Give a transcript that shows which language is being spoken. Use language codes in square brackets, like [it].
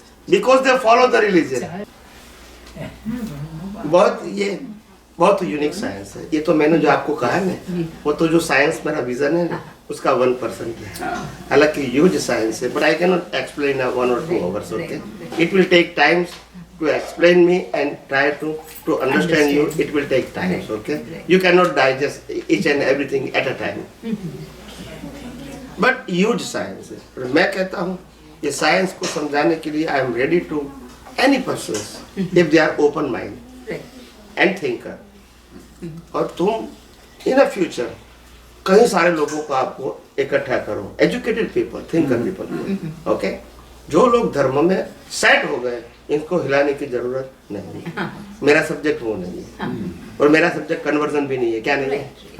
[en] Because they follow the religion. [hi] बहुत unique science है ये। तो मैंने जो आपको कहा है ना, वो तो जो साइंस मेरा विजन है ना, उसका 1% है। [en] हालांकि huge science है, but I can not explain 1 or 2 hours. Okay, it will take times to explain me and try to understand you. It will take time. Okay, you cannot digest each and everything at a time. But huge science है। [hi] मैं कहता हूँ ये science को समझाने के लिए [en] I am ready to any persons if they are open mind and thinker. [hi] और तुम [en] in a future [hi] कई सारे लोगों को आपको इकट्ठा करो, [en] educated people, thinker people. [hi] Okay, जो लोग धर्म में सेट हो गए, इनको हिलाने की जरूरत नहीं है। मेरा सब्जेक्ट वो नहीं है, और मेरा सब्जेक्ट कन्वर्जन भी नहीं है। क्या नहीं है?